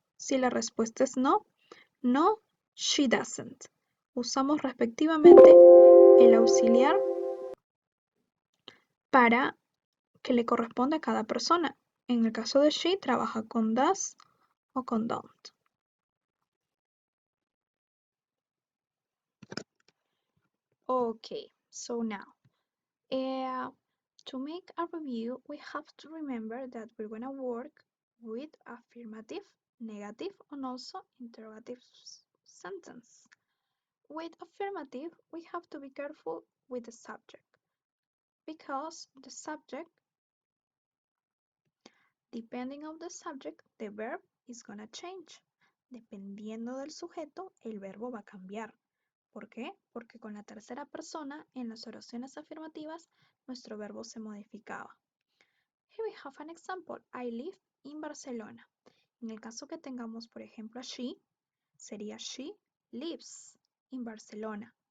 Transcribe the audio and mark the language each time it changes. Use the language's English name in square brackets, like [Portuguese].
[Spanish] Si la respuesta es no, no, [English] she doesn't. [Spanish] Usamos respectivamente el auxiliar para que le corresponde a cada persona. En el caso de she, trabaja con does o con don't. [English] Okay, so now, to make a review, we have to remember that we're going to work with affirmative, negative, and also interrogative sentence. With affirmative, we have to be careful with the subject because the subject, depending on the subject, the verb is gonna change. [Spanish] Dependiendo del sujeto, el verbo va a cambiar. ¿Por qué? Porque con la tercera persona, en las oraciones afirmativas, nuestro verbo se modificaba. [English] Here we have an example. I live in Barcelona. [Spanish] En el caso que tengamos, por ejemplo, a she, sería [English] she lives in Barcelona.